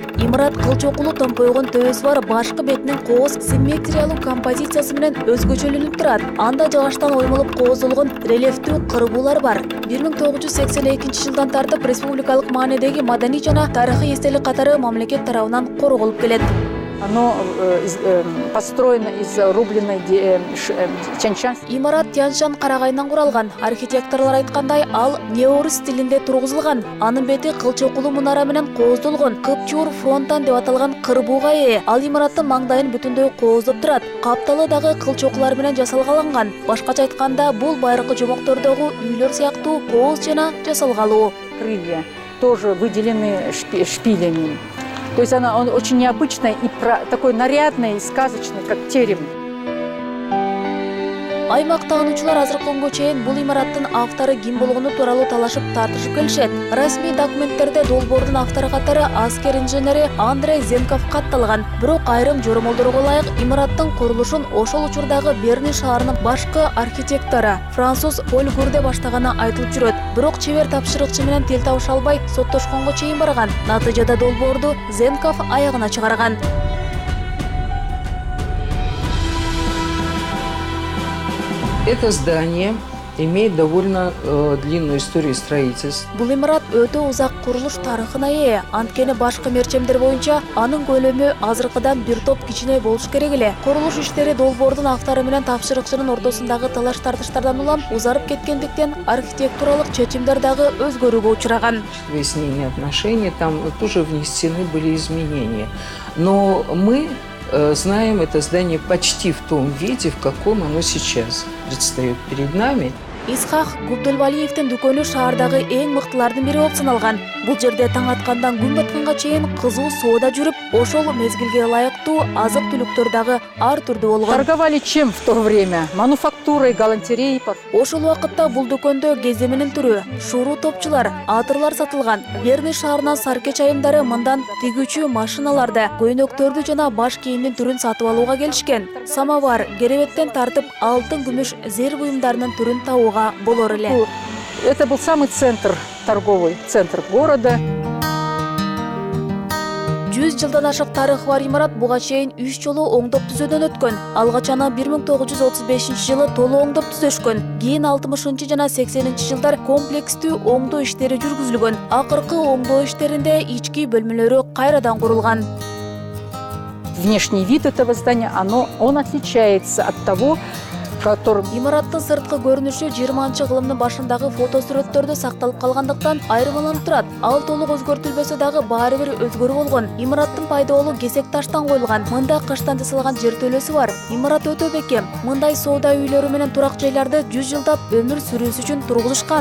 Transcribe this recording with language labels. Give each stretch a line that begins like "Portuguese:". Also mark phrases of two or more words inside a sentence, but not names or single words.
Kyrgyz: Имарат кылчокулуу томпойгон төбөсү бар, башкы бетинин кооз симметриялуу композициясы менен өзгөчөлөнүп турат. Анда жыгачтан оймолуп кооздолгон рельефтүү кырбуулар бар. 1982 жылдан тартып республикалык маанидеги маданий жана тарыхый эстелик катары мамлекет тарабынан корголуп келет.
Russian: Оно построено из рубленой Тянь-Шань.
Kyrgyz: Имарат Тянь-Шань карагайынан куралган. Архитекторлор айткандай, ал неорус стилинде тургузулган. Анын бети кылчокулуу мунара менен кооздолгон. Кыпчуур фронтан деп аталган кырбууга ээ. Ал имараттын маңдайын бүтүндөй кооздоп турат. Капталы дагы кылчокулар менен жасалгаланган. Башкача айтканда, бул байыркы жомоктордогу үйлөр сыяктуу кооз жана жасалгалуу.
Russian: Крылья тоже выделены шпилями. То есть он очень необычный и такой нарядный и сказочный, как терем.
Kyrgyz: Аймак таануучулар азыркы күнгө чейин бул имараттын автору ким болгону тууралуу талашып тартышып келишет. Расмий документтерде долбоордун автору катары аскер инженери Андрей Зенков катталган. Бирок айрым жоромолдорго ылайык имараттын курулушун ошол учурдагы Берни шаарынын башкы архитектору француз Поль Гурде баштаганы айтылып жүрөт. Бирок чебер тапшырыкчы менен тил табыша албай соттошконго чейин барган. Натыйжада долбоорду Зенков аягына чыгарган.
Russian: Это здание имеет довольно длинную историю строительства.
Kyrgyz: Бул имарат өтө узак курулуш тарыхына ээ. Анткени башкы мерчемдер боюнча анын көлөмү азыркыдан бир топ кичине болуш керек эле. Курулуш иштери долбоордун автору менен тапшырыкчынын ортосундагы талаш-тартыштардан улам узарып кеткендиктен архитектуралык чечимдер дагы өзгөрүүгө учураган.
Russian: Выяснение отношений, там тоже внесены были изменения. Но мы знаем это здание почти в том виде, в каком оно сейчас предстает перед нами.
Kyrgyz: Исхак Губдулвалиевдин дүкөнү шаардагы эң мыктылардын бири болуп саналган. Бул жерде таң аткандан күн батканга чейин кызуу соода жүрүп, ошол мезгилге ылайыктуу азык-түлүктөр дагы ар түрдүү болгон.
Russian: Торговали чем в то время? Мануфактурой, галантереей.
Kyrgyz: Ошол убакытта бул дүкөндө кеземенин түрү, шуруу топчулар, атырлар сатылган. Берни шаарынан саркеч айымдары мындан тигүүчү машиналарды, көйнөктөрдү жана баш кийимдин түрүн сатып алууга келишкен. Самовар, керебеттен тартып алтын, күмүш, зер буюмдарынын түрүн табууга болор эле.
Russian: Это был самый центр, торговый центр города.
Kyrgyz: 100 жылдан ашык тарыхы бар имарат буга чейин 3 жолу оңдоп түзөөдөн өткөн. Алгач аны 1935 жылы толуу оңдоп түзөшкөн. Кийин 60 жана 80 жылдар комплекстүү оңдоо иштери жүргүзүлгөн. Акыркы оңдоо иштеринде ички бөлмөлөрү кайрадан курулган.
Russian: Внешний вид этого здания, он отличается от того, которым...
Kyrgyz: Имараттын сырткы көрүнүшү 20-кылымдын башындагы фотосүрөттөрдө сакталып калгандыктан айырмаланып турат. Ал толук өзгөртүлбөсө дагы баары бир өзгөрүү болгон. Имараттын пайдалуу кесек таштан коюлган. Мында кыштан жасалган жер төлөсү бар. Имарат өтө бекем. Мындай соода үйлөрү менен турак жайларды 100 жылдап өмүр сүрүүсү үчүн тургузушкан.